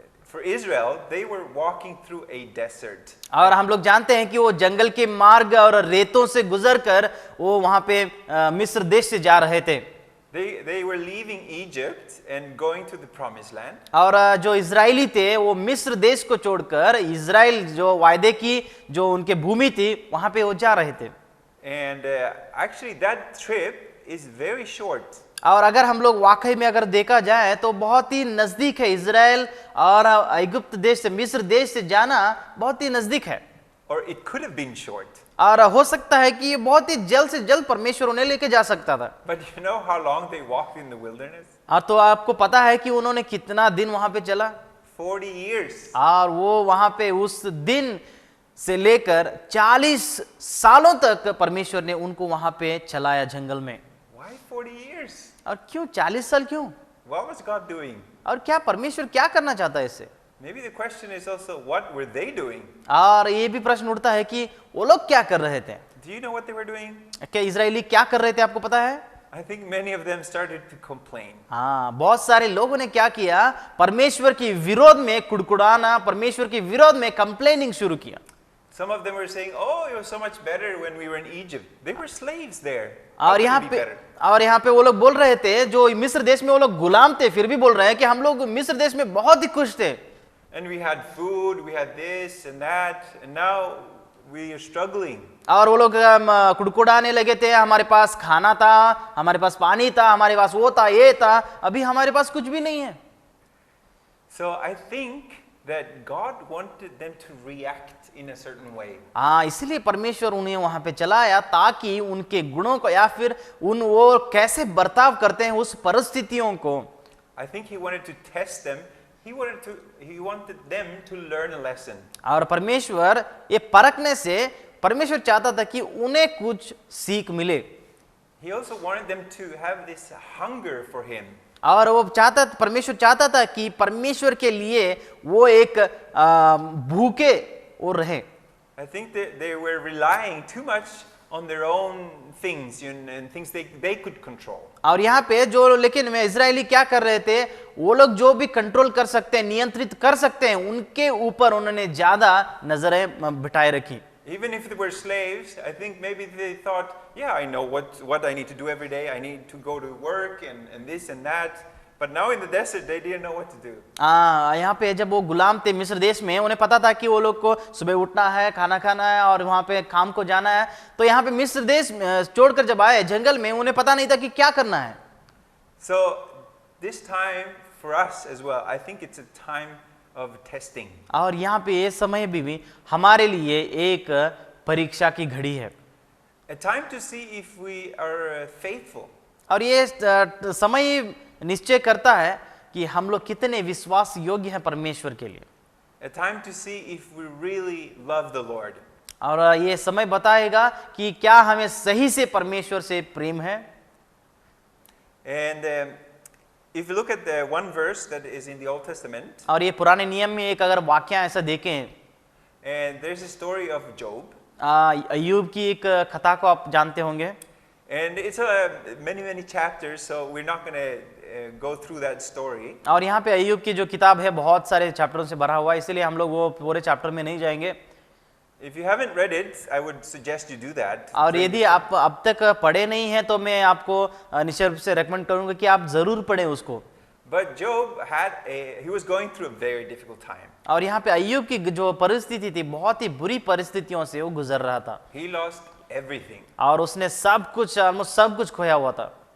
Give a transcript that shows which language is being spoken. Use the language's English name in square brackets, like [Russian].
[English] For Israel, they were walking through a desert. [Hindi] और हम लोग जानते हैं कि वो जंगल के मार्ग और रेतों से गुजरकर वो वहां पे मिस्र देश से जा रहे थे। [English] They were leaving Egypt and going to the promised land. [Hindi] और जो इजरायली थे वो मिस्र देश को छोड़कर इजराइल जो वायदे की जो उनके भूमि थी वहां पे वो जा रहे थे। [English] And actually that trip is very short. [Hindi] और अगर हम लोग वाकई में अगर देखा जाए तो बहुत ही नजदीक है, इजराइल और इजिप्ट देश से मिस्र देश से जाना बहुत ही नजदीक है। [English] Or it could have been short. [Hindi] और हो सकता है कि ये बहुत ही जल्द से जल्द परमेश्वर उन्हें लेके जा सकता था। [English] But you know how long they walked in the wilderness? [Hindi] और तो आपको पता है कि उन्होंने कितना दिन वहां पे चला? [English] 40 years. [Hindi] और वो वहां पे उस दिन से लेकर 40 सालों तक परमेश्वर ने उनको वहां पे चलाया जंगल में। [English] Why 40 years? [Hindi] और क्यों 40 साल क्यों? [English] What was God doing? [Hindi] और क्या परमेश्वर क्या करना चाहता है इससे? [English] Maybe the question is also, what were they doing? [Hindi] और ये भी प्रश्न उठता है कि वो लोग क्या कर रहे थे? [English] do you know what they were doing? [Hindi] क्या इजरायली क्या कर रहे थे, आपको पता है? [English] I think many of them started to complain. [Hindi] हाँ, बहुत सारे लोगों ने क्या किया, परमेश्वर के विरोध में कुड़कुड़ाना, परमेश्वर के विरोध में कंप्लेनिंग शुरू किया। [English] Some of them were saying, "Oh, it was so much better when we were in Egypt. They were slaves there. How [Hindi] और [English] could [Hindi] यहाँ [English] it be [Hindi] पे [English] better?" [Hindi] और यहाँ पे वो लोग बोल रहे थे, जो मिस्र देश में वो लोग गुलाम थे, फिर भी बोल रहे हैं कि हम लोग मिस्र देश में बहुत ही खुश थे। [English] And we had food, we had this and that, and now we are struggling. [Hindi] और वो लोग कुड़कुड़ाने लगे थे, हमारे पास खाना था, हमारे पास पानी था, हमारे पास वो था, ये था, अभी हमारे पास कुछ भी नहीं है। [English] So I think that God wanted them to react in a certain way. [Hindi] हाँ, इसलिए परमेश्वर उन्हें वहां पे चलाया ताकि उनके गुणों को या फिर वो कैसे बर्ताव करते हैं उस परिस्थितियों को। [English] I think He wanted to test them. He wanted them to learn a lesson. [Hindi] और परमेश्वर ये परखने से परमेश्वर चाहता था कि उन्हें कुछ सीख मिले। [English] He also wanted them to have this hunger for Him. [Hindi] और वो परमेश्वर चाहता था कि परमेश्वर के लिए वो एक भूखे वो रहे। [English] I think that they were relying too much on their own things and things they could control. [Hindi] और यहाँ पे जो लेकिन में इजरायली क्या कर रहे थे, वो लोग जो भी कंट्रोल कर सकते हैं, नियंत्रित कर सकते हैं, उनके ऊपर उन्होंने ज्यादा नजरें बिठाए रखी। [English] Even if they were slaves, I think maybe they thought, yeah, I know what I need to do every day. I need to go to work and this and that. But now in the desert, they didn't know what to do. [Hindi] यहाँ पे जब वो गुलाम थे मिस्र देश में, उन्हें पता था कि वो लोग को सुबह उठना है, खाना खाना है और वहाँ पे काम को जाना है। तो यहाँ पे मिस्र देश छोड़कर जब आए जंगल में, उन्हें पता नहीं था कि क्या करना है। [English] So this time for us as well, I think it's a time of testing. [Hindi] और यहाँ पे ये समय भी हमारे लिए एक परीक्षा की घड़ी है। [English] A time to see if we are faithful. [Hindi] और ये समय निश्चय करता है कि हम लोग कितने विश्वास योग्य हैं परमेश्वर के लिए। [English] A time to see if we really love the Lord. [Hindi] और ये समय बताएगा कि क्या हमें सही से परमेश्वर से प्रेम है। [English] And if you look at the one verse that is in the Old Testament, [Hindi] और ये पुराने नियम में एक अगर वाक्य ऐसा देखें, [English] and there's a story of Job. [Hindi] अय्यूब की एक कथा को आप जानते होंगे। [English] And it's many chapters, so we're not going to go through that story. [Hindi] और यहाँ पे अय्यूब की जो किताब है बहुत सारे चैप्टरों से भरा हुआ है, इसलिए हम लोग वो पूरे चैप्टर में नहीं जाएंगे। [English] If you haven't read it, I would suggest you do that. [Hindi] और यदि आप अब तक पढ़े नहीं हैं तो मैं आपको निश्चय रूप से रेकमेंड करूंगा कि आप जरूर पढ़ें उसको। [English] But Job he was going through a very difficult time. [Hindi] और यहाँ पे अय्यूब की जो परिस्थिति थी, बहुत ही बुरी परिस्थितियों से वो गुजर रहा था। [English] He lost everything. [Hindi] और उसने सब कुछ खोया हुआ था।